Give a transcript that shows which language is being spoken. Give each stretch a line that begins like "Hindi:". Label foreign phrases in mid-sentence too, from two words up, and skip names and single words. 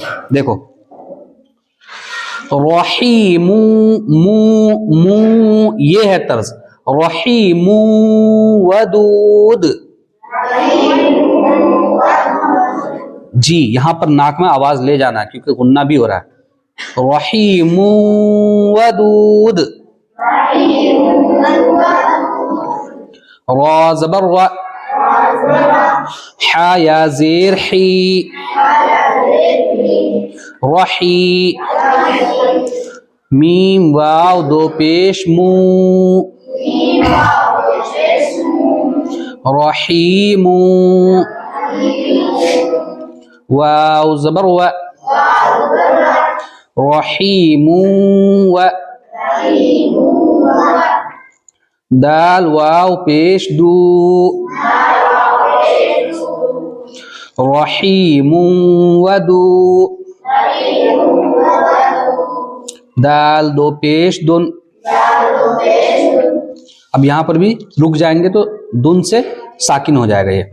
Urdu: دیکھو رحیم مو یہ ہے طرز.
Arabic: رحیم ودود.
Urdu: جی یہاں پر ناک میں آواز لے جانا ہے کیونکہ غنہ بھی ہو رہا ہے.
Arabic: رحیم ودود.
Urdu: را زبر را حا یا زیر حی رحی. میم واو دو پیش مو رحیم. واو زبر و رحیم و. دال واو پیش دو رحیم ودو. دال دو پیش دن. اب یہاں پر بھی رک جائیں گے تو دن سے ساکن ہو جائے گا یہ.